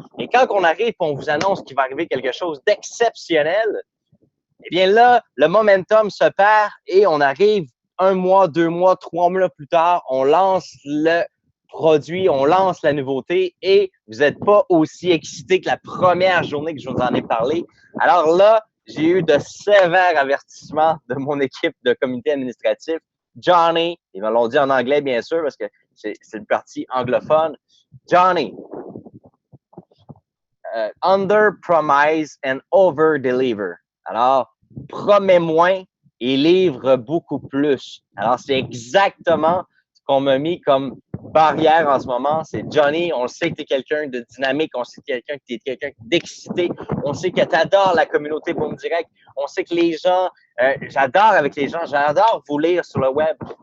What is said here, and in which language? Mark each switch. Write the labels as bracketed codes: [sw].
[fr] Et quand on arrive et on vous annonce qu'il va arriver quelque chose d'exceptionnel, eh bien là, le momentum se perd et on arrive 1 mois, 2 mois, 3 mois plus tard, on lance le produit, on lance la nouveauté et vous n'êtes pas aussi excité que la première journée que je vous en ai parlé. Alors là, j'ai eu de sévères avertissements de mon équipe de comité administratif. Johnny, ils me l'ont dit en anglais bien sûr parce que c'est une partie anglophone. [en] Johnny, under promise and over deliver. [fr] Alors, promets moins et livre beaucoup plus. Alors, c'est exactement ce qu'on m'a mis comme barrière en ce moment. C'est Johnny, on sait que tu es quelqu'un de dynamique, on sait que tu es quelqu'un d'excité, on sait que tu adores la communauté Boom Direct, on sait que les gens, j'adore avec les gens, j'adore vous lire sur le web,